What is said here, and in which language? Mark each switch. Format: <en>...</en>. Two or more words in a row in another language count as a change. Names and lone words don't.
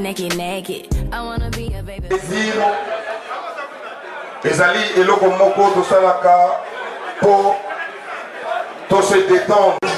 <en>I wanna be a baby.</en> <ln>Ezali eloko moko to salaka po to</ln> <fr>se détendre.</fr>